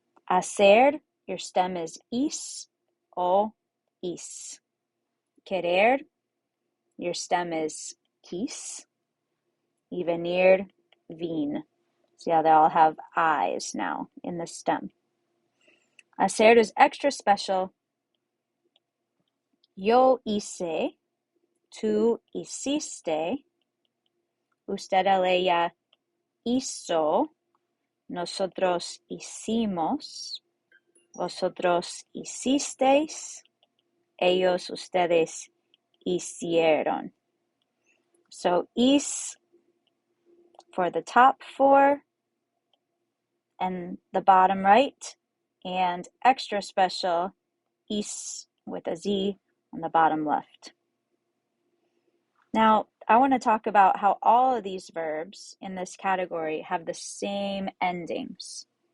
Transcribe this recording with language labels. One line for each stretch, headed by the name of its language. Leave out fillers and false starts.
English: Hacer, your stem is is o is. Querer, your stem is quis.
Spanish: Y venir,
English: vin. See how they all have I's now in the stem. Hacer is extra special.
Spanish: Yo hice, tú hiciste, usted, ella hizo, nosotros hicimos, vosotros hicisteis, ellos, ustedes hicieron.
English: So is for the top four and the bottom right, and extra special is with a Z on the bottom left. Now, I want to talk about how all of these verbs in this category have the same endings.